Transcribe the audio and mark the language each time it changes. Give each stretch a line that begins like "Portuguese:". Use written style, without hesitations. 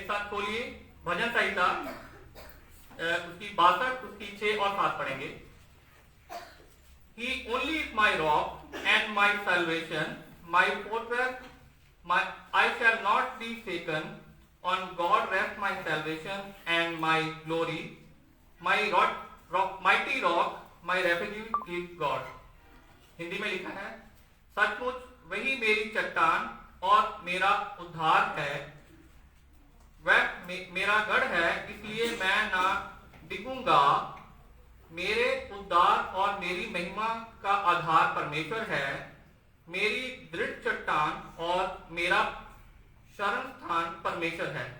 Hindi: खोलिए भजन संहिता उसकी 62 उसकी 6 और 7 पढ़ेंगे।
English: He only is my rock and my salvation, my fortress, I shall not be shaken. On God rests my salvation and my glory. My mighty rock, my refuge is God.
Hindi: Hindi में लिखा है, सचमुच वही मेरी चट्टान और मेरा उद्धार है, वह मेरा गढ़ है, इसलिए मैं ना डिगूंगा। मेरे उद्धार और मेरी महिमा का आधार परमेश्वर है, मेरी दृढ़ चट्टान और मेरा शरण स्थान परमेश्वर है।